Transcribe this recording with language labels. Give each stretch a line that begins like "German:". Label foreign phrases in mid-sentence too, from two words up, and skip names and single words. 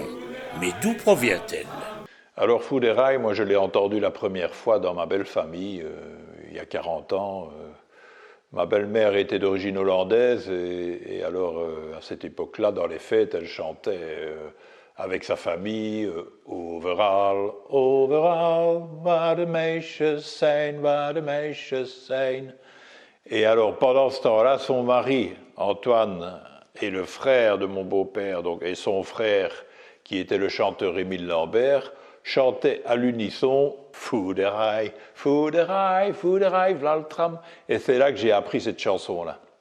French: Mais d'où provient-elle? Alors Fou des rails, moi je l'ai entendu la première fois dans ma belle famille, il y a 40 ans. Ma belle-mère était d'origine hollandaise et alors à cette époque-là, dans les fêtes, elle chantait avec sa famille
Dutch: Overal, overal, waar de meisjes zijn, waar de meisjes zijn.
French: Et alors pendant ce temps-là, son mari, Antoine, et le frère de mon beau-père, donc, et son frère, qui était le chanteur Émile Lambert, chantaient à l'unisson « Fou des rails, fou des rails, fou des rails, v'là le tram ». Et c'est là que j'ai appris cette chanson-là.